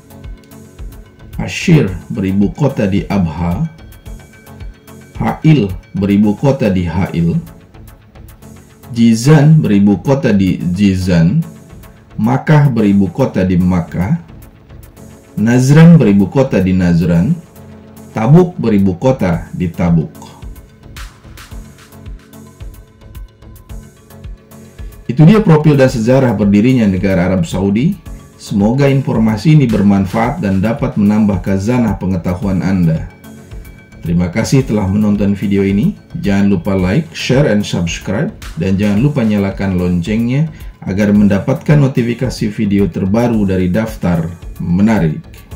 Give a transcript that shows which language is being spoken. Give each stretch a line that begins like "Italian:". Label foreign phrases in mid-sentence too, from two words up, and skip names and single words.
Indonesian: Ashir beribu kota di Abha, Ha'il beribu kota di Ha'il, Jizan beribu kota di Jizan, Makkah beribu kota di Makkah, Nazran beribu kota di Nazran, Tabuk beribu kota di Tabuk. Itu dia profil dan sejarah berdirinya negara Arab Saudi. Semoga informasi ini bermanfaat dan dapat menambah khazanah pengetahuan Anda. Terima kasih telah menonton video ini. Jangan lupa
English: like, share, and subscribe.
Indonesian: Dan jangan lupa nyalakan loncengnya agar mendapatkan notifikasi video terbaru dari Daftar Menarik.